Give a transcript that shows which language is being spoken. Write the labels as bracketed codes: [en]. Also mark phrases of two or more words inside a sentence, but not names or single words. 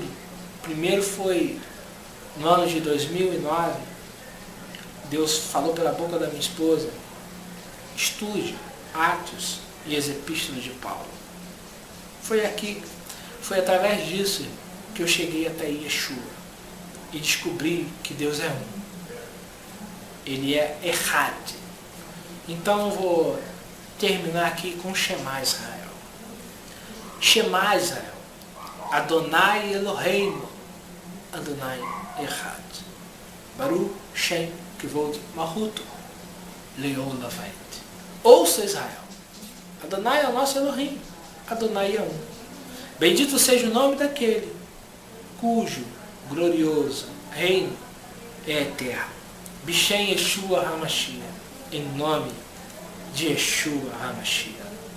[pt] Primeiro foi no ano de 2009, Deus falou pela boca da minha esposa, estude Atos e as epístolas de Paulo. Foi através disso que eu cheguei até Yeshua e descobri que Deus é um. Ele é Echad. Então eu vou terminar aqui com [he] שמע ישראל. שמע ישראל. אדני אלהינו אדני אחד. ברוך שם כבוד מלכותו לעולם ועד. [pt] Ouça Israel. Adonai é o nosso Elohim. Adonai é um. Bendito seja o nome daquele cujo glorioso reino é eterno. [he] בשם ישוע המשיח. [pt] Em nome de Yeshua HaMashiach.